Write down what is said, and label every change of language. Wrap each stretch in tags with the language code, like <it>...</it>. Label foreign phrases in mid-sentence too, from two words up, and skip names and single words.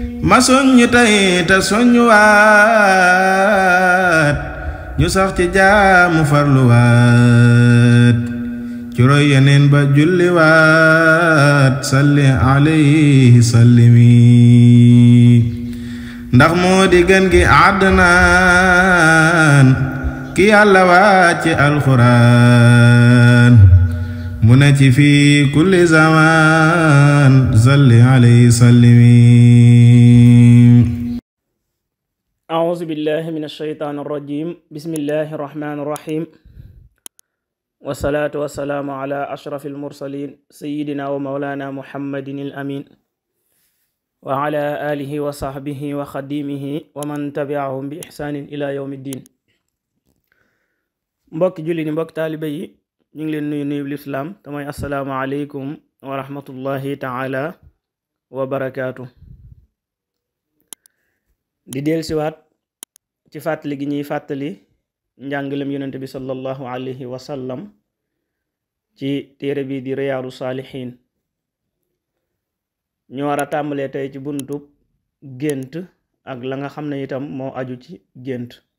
<wo>ma soññ tey te soññuwaat ñu sax ci jaamu farluwaat ci roy yeneen ba julliwaat</wo> <ar>صل عليه سلم</ar> <wo>ndax moo di gën gi àddnaan ki yàlla wàcce alxuraan mu ne ci fii kulli zaman</wo> <ar>صل عليه سلم أعوذ بالله من الشيطان الرجيم بسم الله الرحمن الرحيم والصلاة والسلام على أشرف المرسلين سيدنا ومولانا محمد الأمين وعلى آله وصحبه وخديمه ومن تبعهم بإحسان إلى يوم الدين</ar> <wo>mbokk julli ni mbokk taalibe yi ñu ngi leen nuyu lislaam te mooy</wo> <ar>السلام عليكم ورحمة الله تعالى وبركاته</ar> <wo>di dellusiwaat ci fàttali gi ñuy fàttali njàngalem yonente bi</wo> <ar>صلى الله عليه وسلم</ar> <wo>ci téere bi di riyaadu saalihiin ñu war a tàmbalee tey ci buntub gént ak la nga xam ne itam moo aju ci gént.</wo>